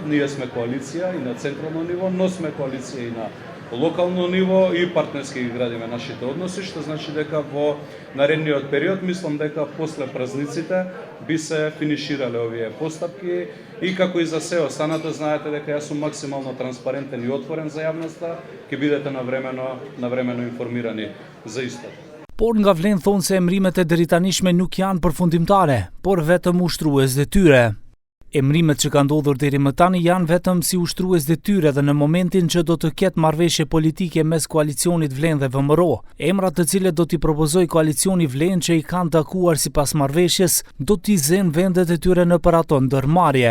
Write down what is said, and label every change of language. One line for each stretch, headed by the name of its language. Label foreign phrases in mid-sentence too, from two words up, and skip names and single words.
Macedonian: Ние сме коалиција и на централно ниво, но сме коалиција и на локално ниво и партнерски ги градиме нашите односи, што значи дека во наредниот период мислам дека после празниците би се финиширале овие постапки и како и за се останато знаете дека јас сум максимално транспарентен и отворен за јавноста, ќе бидете навремено информирани за истото.
Albanian: Por nga Vlen thonë se emrimet e deritanishme nuk janë përfundimtare, por vetëm ushtrues detyre. Emrimet që ka ndodhur deri më tani janë vetëm si ushtrues detyre dhe në momentin që do të ketë marrëveshje politike mes koalicionit Vlen dhe VMRO, emrat të cilët do t'i propozoj koalicioni Vlen që i kanë takuar sipas marrëveshjes, do t'i zënë vendet e tyre në për ato ndërmarrje.